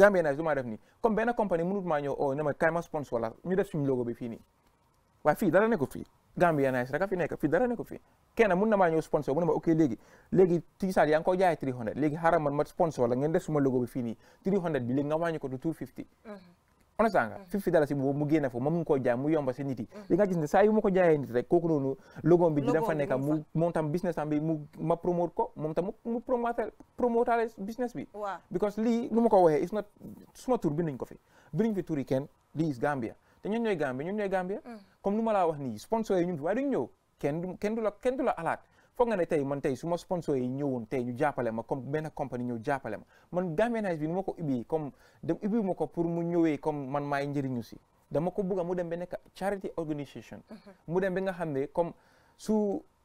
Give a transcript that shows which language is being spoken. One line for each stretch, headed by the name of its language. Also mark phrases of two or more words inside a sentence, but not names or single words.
Wolof: Gambia Nice lu maa def nii comme benn compagnie mënut maa ñëw ne ma kaay ma sponsor la ñu def suñu logo bi fii nii waaye fii dara nekkul fii Gambia Nice rek a fi nekk fii dara nekkul fii kenn mun na maa ñëw sponsor mu ne ma ok léegi t-shirt yaa ngi ko jaay 300 léegi xaaral man ma sponsor la ngeen def suma logo bi fii nii 300 bi léegi nga wàññi ko to 250 understand nga $50 boobu mu génne foofu ma mun koo jaay mu yomba si nit yi li nga gis ne saa yu ma ko jaayee nit rek kooku noonu logo bi dina fa nekk moom tam business am bi ma promote ko moom tam mu promote business bi because lii lu ma ko waxee
English: is not
Wolof: suma tur binduñ ko fi turi kenn lii is Gambia te ñun ñooy Gambia comme lu ma laa wax nii sponsor yi ñun fi waaye duñ ñëw kenn du la alaat foog nga ne tey man tey suma sponsor yi ñëwoon tey ñu jàppale ma comme benn compagnie ñëw jàppale ma man Gambia Nice bi nu ma ko ubbi comme dem ubbi ma ko pour mu ñëwee comme man maay njëriñu si dama ko bëgg mu dem ba nekk
English: charity organisation
Wolof: mu dem ba nga xam ne comme su